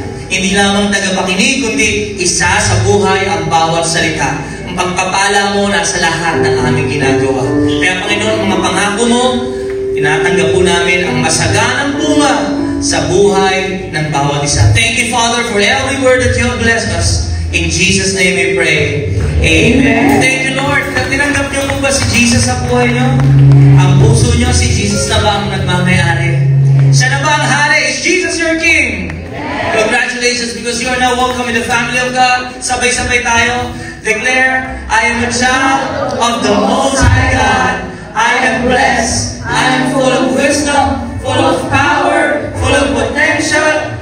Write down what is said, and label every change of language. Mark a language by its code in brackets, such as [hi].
[tl] Hindi lamang tagapakinig, kundi isa sa buhay ang bawat salita. Ang pagpapala mo nasa lahat ng aming ginagawa. Kaya Panginoon, mga pangako mo, tinatanggap po namin ang masaganang bunga sa buhay ng bawat isa. [en] Thank you, Father, for every word that you have blessed us. In Jesus' name we pray. Amen. Thank you, Lord. [tl] Tinanggap niyo po ba si Jesus sa buhay niyo? Ang puso niyo, si Jesus na ba ang nagmamayari? Siya na ba ang hari? [en] Is Jesus your King? Congratulations, because you are now welcome in the family of God. [tl] Sabay-sabay tayo. [en] Declare, I am a child of the Most High God. I am blessed. I am full of wisdom, full of power, full of potential.